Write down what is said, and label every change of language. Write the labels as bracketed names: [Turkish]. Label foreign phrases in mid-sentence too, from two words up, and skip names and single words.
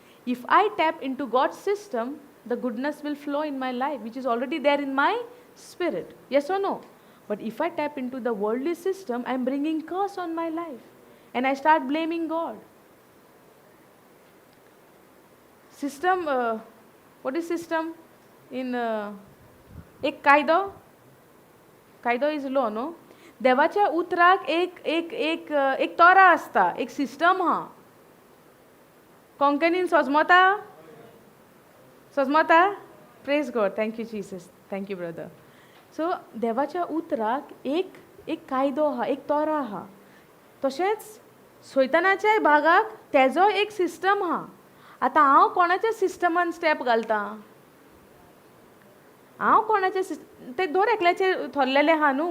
[English] If I tap into God's system, the goodness will flow in my life, which is already there in my spirit. Yes or no? But if I tap into the worldly system, I am bringing curse on my life. And I start blaming God. System, what is system? In [Konkani] एक कायदो? [English] कायदो is law, no? [Konkani] देवाच्या उतराक एक तोरा असता, एक सिस्टम हा. कोंकणीन सजमता? सजमता? [English] Praise God. Thank you, Jesus. Thank you, brother. So, [Konkani] देवाच्या उतराक एक कायदो हा, एक तोरा हा. तशेंच सैतानाच्या भागाक तेजो एक सिस्टम हा. आता हांव कोणाच्या सिस्टमान स्टेप घालता? हांव कोणाचे ते दोर एकल्याचे थरलेले हा न्हू.